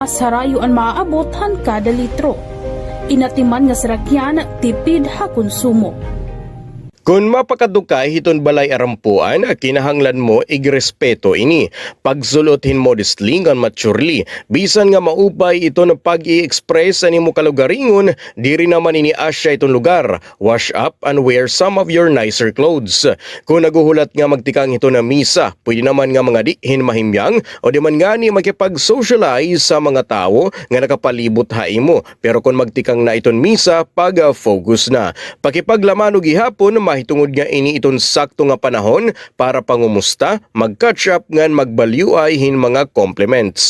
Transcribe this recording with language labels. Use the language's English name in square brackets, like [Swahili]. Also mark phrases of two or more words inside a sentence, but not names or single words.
[Waray] Sarayo ang maaabot han kada litro. Inatiman nga sarakyan tipid ha konsumo. Kung mapakadukay hiton balay arampuan, kinahanglan mo igrespeto ini. Pagsulothin modestly ngan maturely, bisan nga maupay ito na pag-i-express ani mo kalugaringon, diri naman ini asya itong lugar. [English] Wash up and wear some of your nicer clothes. [Waray] Kung naguhulat nga magtikang ito na misa, pwede naman nga mga dihin mahimyang o di man nga ni makipag-socialize sa mga tao nga nakapalibot haimo. Pero kung magtikang na iton misa, pag-focus na. Pakipaglaman o gihapon, mahitungod nga ini iton sakto nga panahon para pangumusta, mag- [English] catch up [Waray] ngan magbalyuay hin mga compliments.